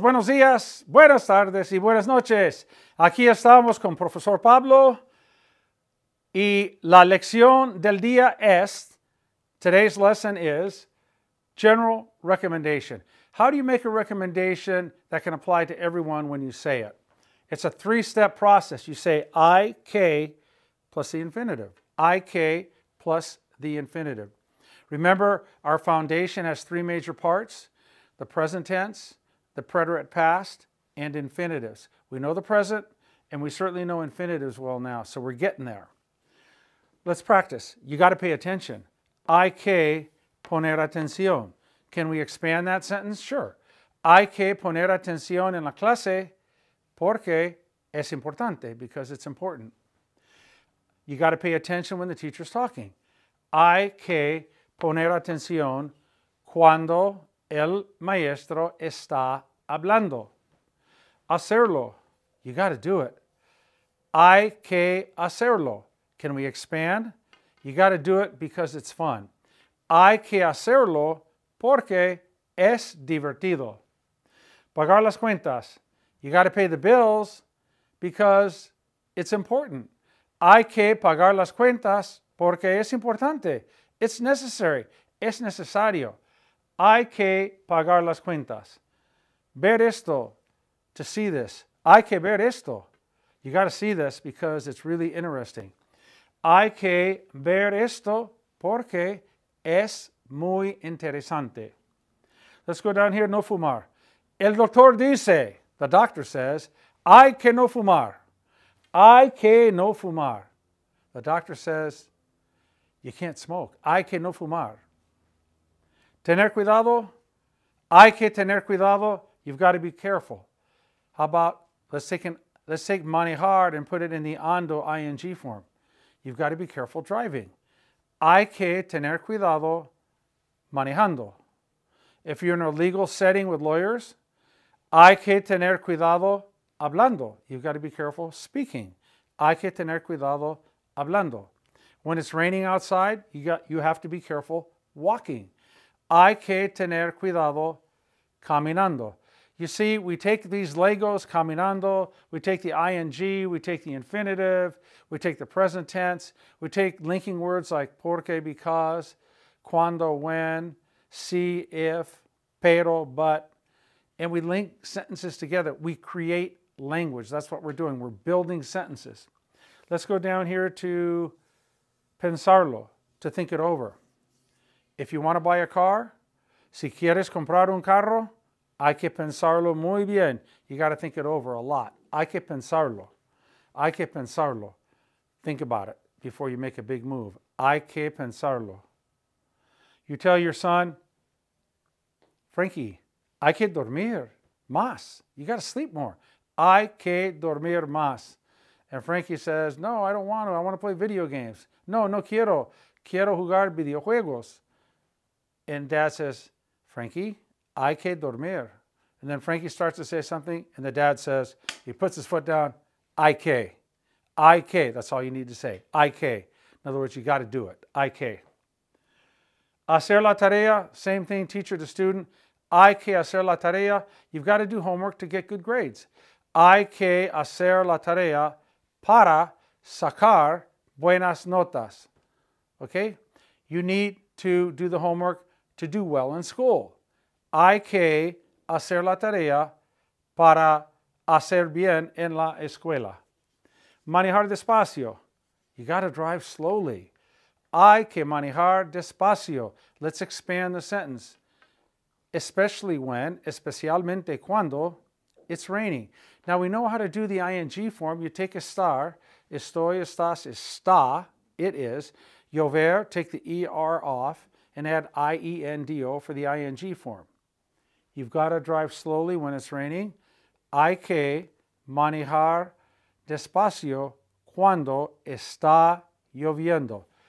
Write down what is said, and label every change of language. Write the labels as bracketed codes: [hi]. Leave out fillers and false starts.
[es] Buenos días, buenas tardes y buenas noches. Aquí estamos con Profesor Pablo y la lección del día es, [en] today's lesson is, general recommendation. How do you make a recommendation that can apply to everyone when you say it? It's a three-step process. You say IK plus the infinitive. IK plus the infinitive. Remember, our foundation has three major parts: the present tense, the preterite past, and infinitives. We know the present, and we certainly know infinitives well now, so we're getting there. Let's practice. You got to pay attention. [es] Hay que poner atención. [en] Can we expand that sentence? Sure. [es] Hay que poner atención en la clase porque es importante, [en] because it's important. You got to pay attention when the teacher's talking. [es] Hay que poner atención cuando el maestro está hablando. Hacerlo. [en] You got to do it. [es] Hay que hacerlo. [en] Can we expand? You got to do it because it's fun. [es] Hay que hacerlo porque es divertido. Pagar las cuentas. [en] You got to pay the bills because it's important. [es] Hay que pagar las cuentas porque es importante. [en] It's necessary. [es] Es necesario. Hay que pagar las cuentas. Ver esto, [en] to see this. [es] Hay que ver esto. [en] You got to see this because it's really interesting. [es] Hay que ver esto porque es muy interesante. [en] Let's go down here, [es] no fumar. El doctor dice, [en] the doctor says, [es] hay que no fumar. Hay que no fumar. [en] The doctor says, you can't smoke. [es] Hay que no fumar. Tener cuidado. Hay que tener cuidado. [en] You've got to be careful. How about, let's take manejar and put it in the ando ing form. You've got to be careful driving. [es] Hay que tener cuidado manejando. [en] If you're in a legal setting with lawyers, [es] hay que tener cuidado hablando. [en] You've got to be careful speaking. [es] Hay que tener cuidado hablando. [en] When it's raining outside, you have to be careful walking. [es] Hay que tener cuidado caminando. [en] You see, we take these Legos, caminando, we take the ing, we take the infinitive, we take the present tense, we take linking words like porque, because, cuando, when, si, if, pero, but, and we link sentences together. We create language. That's what we're doing. We're building sentences. Let's go down here to pensarlo, to think it over. If you want to buy a car, [es] si quieres comprar un carro, hay que pensarlo muy bien. [en] You got to think it over a lot. [es] Hay que pensarlo. Hay que pensarlo. [en] Think about it before you make a big move. [es] Hay que pensarlo. [en] You tell your son, Frankie, [es] hay que dormir más. [en] You got to sleep more. [es] Hay que dormir más. [en] And Frankie says, no, I don't want to. I want to play video games. [es] No, no quiero. Quiero jugar videojuegos. [en] And Dad says, Frankie, [es] hay que dormir. [en] And then Frankie starts to say something, and the dad says, he puts his foot down, [es] hay que. Hay que. [en] That's all you need to say. [es] Hay que. [en] In other words, you got to do it. [es] Hay que. Hacer la tarea, [en] same thing, teacher to student. [es] Hay que hacer la tarea. [en] You've got to do homework to get good grades. [es] Hay que hacer la tarea para sacar buenas notas. [en] Okay? You need to do the homework to do well in school. [es] Hay que hacer la tarea para hacer bien en la escuela. Manejar despacio. [en] You got to drive slowly. [es] Hay que manejar despacio. [en] Let's expand the sentence. [es] Especialmente cuando, [en] it's raining. Now we know how to do the ing form. You take estar. [es] Estoy, estás, está. [en] It is. Llover, take the er off and add iendo for the ing form. You've got to drive slowly when it's raining. [es] Hay que manejar despacio cuando está lloviendo.